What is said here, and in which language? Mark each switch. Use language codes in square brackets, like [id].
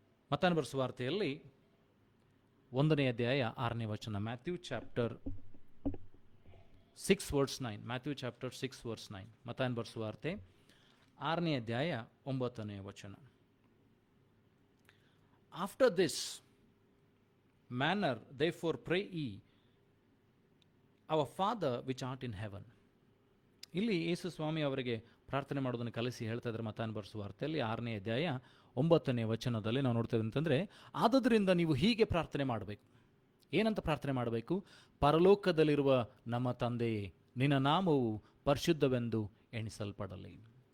[kn] ಮತ್ತಾಯನ ಬರೆದ ಸುವಾರ್ತೆಯಲ್ಲಿ 1ನೇ ಅಧ್ಯಾಯ 6ನೇ ವಚನ. [en] Matthew chapter 6 verse 9. Matthew chapter 6 verse 9. [kn] ಮತ್ತಾಯನ ಬರೆದ ಸುವಾರ್ತೆ 6ನೇ ಅಧ್ಯಾಯ 9ನೇ ವಚನ. [en] After this manner therefore pray ye, our Father which art in heaven. [kn] ಇಲ್ಲಿ ಯೇಸು ಸ್ವಾಮಿ ಅವರಿಗೆ ಪ್ರಾರ್ಥನೆ ಮಾಡೋದನ್ನು ಕಲಿಸಿ ಹೇಳ್ತಾ ಇದ್ದಾರೆ. ಮತ್ತಾಯನ ಬರೆದ ಸುವಾರ್ತೆಯಲ್ಲಿ 6ನೇ ಅಧ್ಯಾಯ 9ನೇ ವಚನದಲ್ಲಿ ನಾವು ನೋಡ್ತೇವೆ ಅಂತಂದ್ರೆ, ಆದುದರಿಂದ ನೀವು ಹೀಗೆ ಪ್ರಾರ್ಥನೆ ಮಾಡಬೇಕು. ಏನಂತ ಪ್ರಾರ್ಥನೆ ಮಾಡಬೇಕು? ಪರಲೋಕದಲ್ಲಿರುವ ನಮ್ಮ ತಂದೆಯೇ, ನಿನ್ನ ನಾಮವು ಪರಿಶುದ್ಧವೆಂದು ಎಣಿಸಲ್ಪಡಲಿ.